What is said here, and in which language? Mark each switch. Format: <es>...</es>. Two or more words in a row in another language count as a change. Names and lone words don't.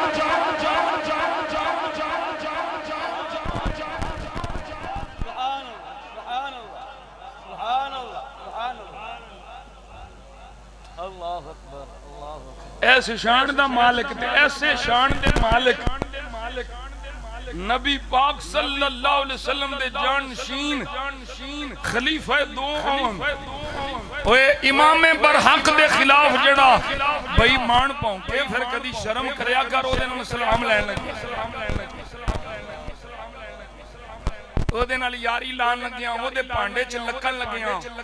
<pa>ऐसे शान दा मालिक ते ऐसे शान दे मालिक नबी पाक</pa> <ar>صلى الله عليه وسلم</ar> <pa>ਦੇ ਜਾਨਸ਼ੀਨ ਖ਼ਲੀਫ਼ਾ ਦੋ ਓਏ ਇਮਾਮ ਬਰਹੱਕ ਦੇ ਖ਼ਿਲਾਫ਼ ਜਿਹੜਾ ਬੇਈਮਾਨ ਭੌਂਕੇ ਫਿਰ ਕਦੀ ਸ਼ਰਮ ਕਰਿਆ ਕਰ, ਓਹਦੇ ਨਾਲ ਸਲਾਮ ਲੈਣ ਲੱਗੇ, ਓਹਦੇ ਨਾਲ ਯਾਰੀ ਲਾਣ ਲੱਗਿਆ, ਓਹਦੇ ਭਾਂਡੇ ਚ ਲੱਕਣ ਲੱਗਿਆ।</pa>